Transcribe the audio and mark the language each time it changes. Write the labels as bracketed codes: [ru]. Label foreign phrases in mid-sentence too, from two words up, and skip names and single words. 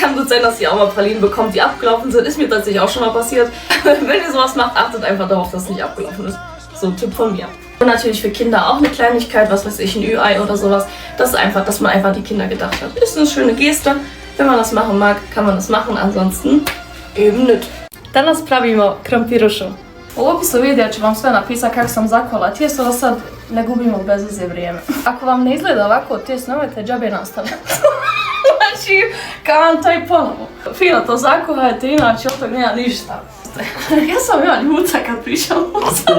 [de] Kann gut sein, dass ihr auch mal Pralinen bekommt, die abgelaufen sind. Ist mir tatsächlich auch schon mal passiert. Wenn ihr sowas macht, achtet einfach darauf, dass es nicht abgelaufen ist. So ein Tipp von mir. Und natürlich für Kinder auch eine Kleinigkeit, was weiß ich, ein Ü-Ei oder sowas. Das ist einfach, dass man einfach die Kinder gedacht hat. Ist eine schöne Geste. Wenn man das machen mag, kann man das machen, ansonsten eben nicht. [bs] Danas pravimo krampirušu. U opisu videa ću vam sve napisati kako sam zakola tijesto, da sad ne gubimo bez veze vrijeme. Ako vam ne izgleda ovako tijesto, nemojte džabe nastaviti. Znači, kao taj ponovo. Fino to zakuhajte, inače od toga nema ništa. Ja sam ja ljuta kad pričam o sad.